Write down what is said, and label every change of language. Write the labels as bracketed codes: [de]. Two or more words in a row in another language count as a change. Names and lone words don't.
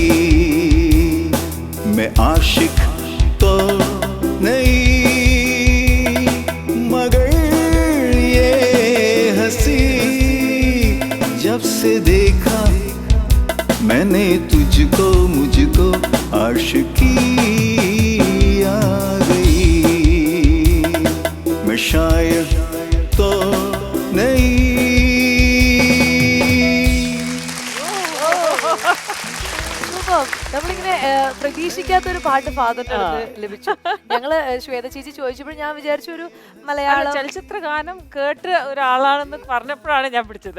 [hi] मैं आशिक तो नहीं मगर ये हंसी, जब से देखा मैंने तुझको मुझको आशिकी आ गई. मैं शायर तो नहीं. [ml] നമ്മളിങ്ങനെ പ്രതീക്ഷിക്കാത്തൊരു പാട്ട് ഫാദറിന്റെ അടുത്ത് ലഭിച്ചു. ഞങ്ങള് ശ്വേത ചേച്ചി ചോദിച്ചപ്പോൾ ഞാൻ വിചാരിച്ചു ഒരു മലയാളം ചലച്ചിത്ര ഗാനം കേട്ട് ഒരാളാണെന്ന് പറഞ്ഞപ്പോഴാണ് ഞാൻ പിടിച്ചത്.